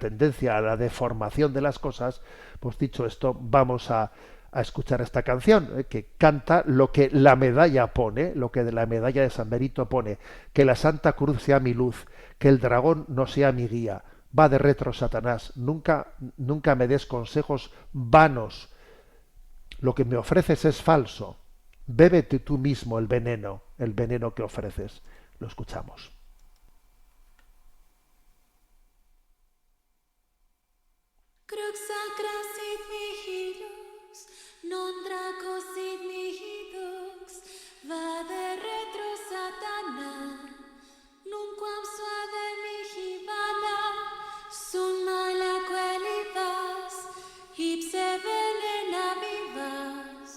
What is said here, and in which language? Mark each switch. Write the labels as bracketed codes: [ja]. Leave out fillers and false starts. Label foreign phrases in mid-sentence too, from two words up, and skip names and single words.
[es] tendencia a la deformación de las cosas, pues dicho esto, vamos a escuchar esta canción, que canta lo que la medalla pone, lo que de la medalla de San Benito pone: que la Santa Cruz sea mi luz, que el dragón no sea mi guía, [la] va de retro [es] Satanás, nunca me des consejos vanos, lo que me ofreces es falso, bébete tú mismo el veneno que ofreces. Lo escuchamos. [la] Crux sacra sit mihi lux, non draco sit mihi dux, vade retro Satana, nunquam suade mihi vana, summa la quelivas, ipse venena vivas.